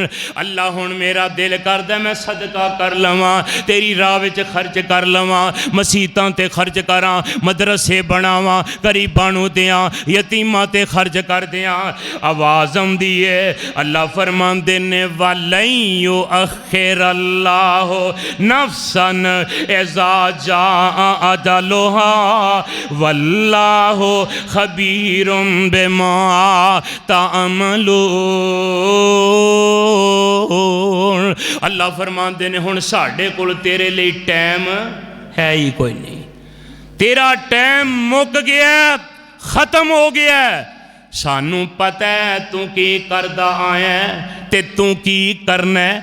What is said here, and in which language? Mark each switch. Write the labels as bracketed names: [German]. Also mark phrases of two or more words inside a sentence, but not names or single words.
[Punjabi] اللہ ہن میرا دل کردا میں صدقہ کر لواں، تیری راہ وچ خرچ کر لواں، مسیتاں تے خرچ کرا، مدرسے بناوا، غریباں نوں دیاں، یتیماں تے خرچ کر دیاں. آواز آؤندی ہے، اللہ فرماندے نے [Arabic] ولن يؤخر الله نفسا إذا جاء أجلها والله خبير بما تعملون. [Punjabi] اللہ فرماندے نے ہن ساڈے کول تیرے لیے ٹائم ہے ہی کوئی نہیں، تیرا ٹائم مک گیا، ختم ہو گیا. سانوں پتا ہے تو کی کردا آیا تے تو کی کرنا ہے.